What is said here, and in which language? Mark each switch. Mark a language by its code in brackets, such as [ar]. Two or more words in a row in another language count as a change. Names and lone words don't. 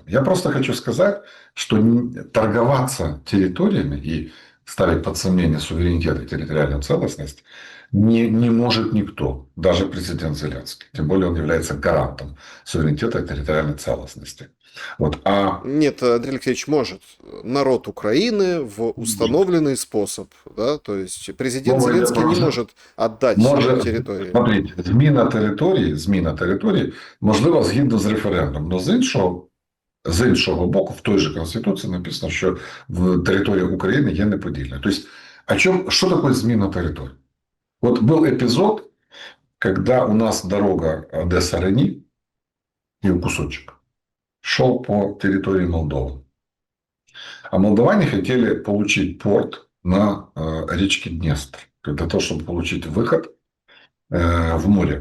[ru] Я просто хочу сказать, что торговаться территориями и ставить под сомнение суверенитет и территориальную целостность не может никто, даже президент Зеленский. Тем более он является гарантом суверенитета и территориальной целостности. Вот. Нет, Андрей Алексеевич может. Народ Украины в установленный способ. Да? То есть президент [uk] Мова йде [ru] Зеленский [uk] про не те, [ru] может отдать [uk] може, [ru] территории. смотрите, [uk] зміна території можлива згідно з референдумом. Но з іншого боку, в той же Конституції написано, що в території України є неподільна. Тобто, що таке зміна території? [ru] Вот был эпизод, когда у нас дорога Одесса-Рени, и кусочек, шел по территории Молдовы. А молдаване хотели получить порт на речке Днестр, для того, чтобы получить выход в море.